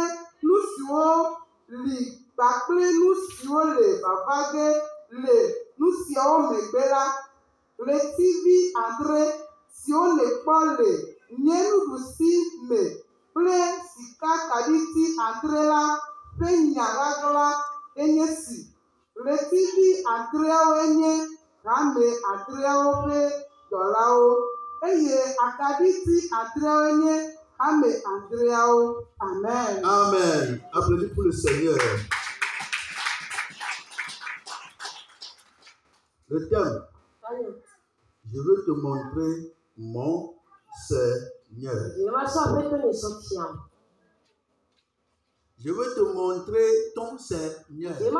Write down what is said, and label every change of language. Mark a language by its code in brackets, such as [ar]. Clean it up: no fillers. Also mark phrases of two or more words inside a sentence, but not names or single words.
[ee] nu siwo li kpakple nu siwo le vava ge le nu siawo megbe la ɣletivi adre siwo le kpɔ le nye nuɖusi me kple sikakaɖiti adre la ƒe nya ɣaɣla enye si ɣletivi adreawo nye hame adreawo ƒe dɔlawo eye akaɖiti adreawo nye hame adreawo. [fr] Amen. Amen. Applaudissez pour le Seigneur. Le thème. Je veux te montrer mon Seigneur. Je veux te montrer ton Seigneur.